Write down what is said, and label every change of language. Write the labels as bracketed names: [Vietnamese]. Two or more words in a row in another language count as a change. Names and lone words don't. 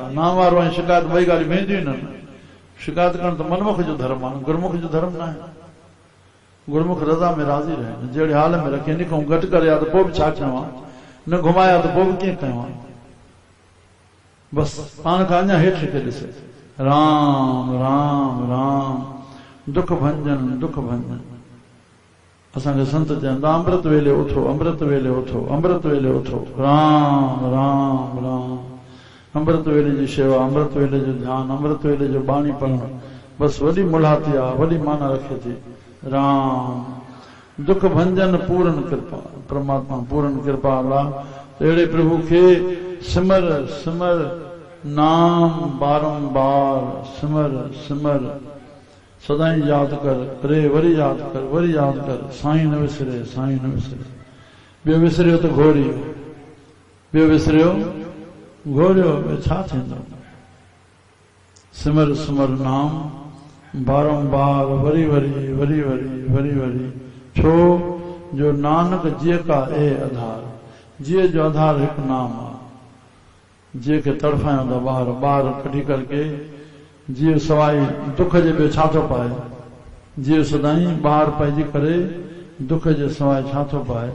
[Sindhi] नाम वारो ऐं शिकायत ॿई ॻाल्हियूं वेंदियूं न। शिकायत करणु त मनमुख जो धर्म आहे, गुरमुख जो धर्म न आहे। गुरमुख रज़ा में राज़ी रहे, जहिड़े हाल में रखे। इन खां घटि करे त पोइ बि छा कयां, न घुमाया त पोइ बि कीअं कयां। बसि पाण खां अञा हेठि खे ॾिसे। राम राम राम दुख भंजन दुख भंजन। असांखे संत चवंदा अमृत वेले उथो, अमृत वेले उथो, अमृत वेले उथो। राम राम राम अमृत वेले जी शेवा, अमृत वेले जो ध्यानु, अमृत वेले जो बाणी पढ़णु बसि वॾी मुलाती आहे, वॾी माना रखे थी। राम दुख भंजन पूरन कृपा, परमात्मा पूरन कृपा अल्लाह। अहिड़े प्रभु खे सिमर सिमर नाम बारंबार सिमर सिमर सदाई यादि कर, रे वरी यादि कर, वरी यादि कर। साईं न विसरे, साईं न विसरे। ॿियो विसरियो त घोरियो, ॿियो विसरियो घोरियो, ॿियो छा थींदो। सिमर सिमर नाम बारंबार वरी वरी वरी वरी वरी वरी। छो जो नानक [Punjabi] ਜੀਅ ਕਾ ਏ ਆਧਾਰ, [Sindhi] जीअ जो आधार हिकु नाम आहे। जीअ खे तड़फायूं था ॿार, ॿार कढी करके जीअ सवाइ दुख जे ॿियो छा थो पाए। जीअ सदाई ॿार पइजी करे दुख जे सवाइ छा थो पाए।